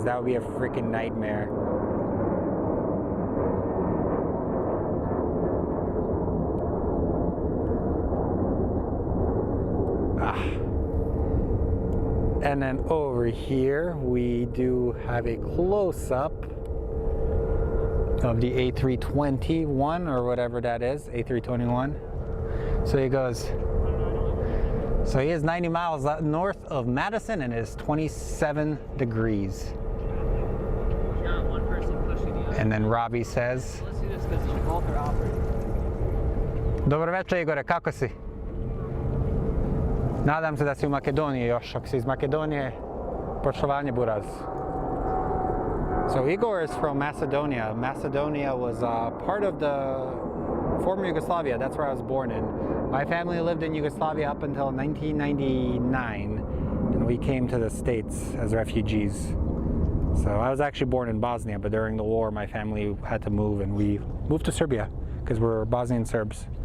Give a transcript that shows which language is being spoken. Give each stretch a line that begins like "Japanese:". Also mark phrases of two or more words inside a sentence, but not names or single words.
English: That would be a freaking nightmare. And then over here, we do have a close-up of the A321 or whatever that is, A321. So he goes, so he is 90 miles north of Madison and it is 27 degrees. Got one person pushing the other. And then Robbie says, Let's do this because both are operating.
Serbian: Dobro večer, Igore, kako si? Nadam se da si u Makedoniji još. Ako si iz Makedonije, poštovanje buraz.
English: So Igor is from Macedonia. Macedonia was part of the former Yugoslavia. That's where I was born in. My family lived in Yugoslavia up until 1999, and we came to the States as refugees. So I was actually born in Bosnia, but during the war my family had to move, and we moved to Serbia because we're Bosnian Serbs.